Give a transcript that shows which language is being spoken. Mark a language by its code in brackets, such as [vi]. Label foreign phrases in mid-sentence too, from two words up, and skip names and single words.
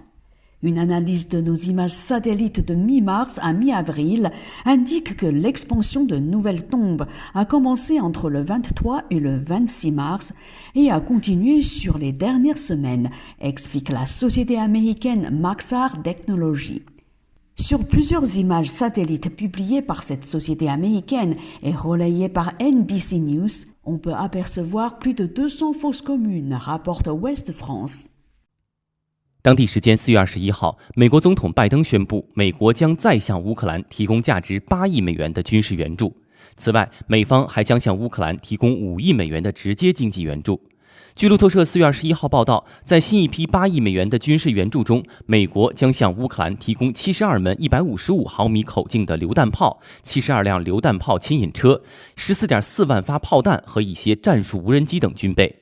[fr] Une analyse de nos images satellites de mi-mars à mi-avril indique que l'expansion de nouvelles tombes a commencé entre le 23 et le 26 mars et a continué sur les dernières semaines, explique la société américaine Maxar Technology. Sur plusieurs images satellites publiées par cette société américaine et relayées par NBC News, on peut apercevoir plus de 200 fosses communes, rapporte Ouest France. [zh] 当地时间4月21号，美国总统拜登宣布，美国将再向乌克兰提供价值8亿美元的军事援助。此外，美方还将向乌克兰提供5亿美元的直接经济援助。据路透社4月21号报道，在新一批8亿美元的军事援助中，美国将向乌克兰提供72门155毫米口径的榴弹炮、72辆榴弹炮牵引车、14.4万发炮弹和一些战术无人机等军备。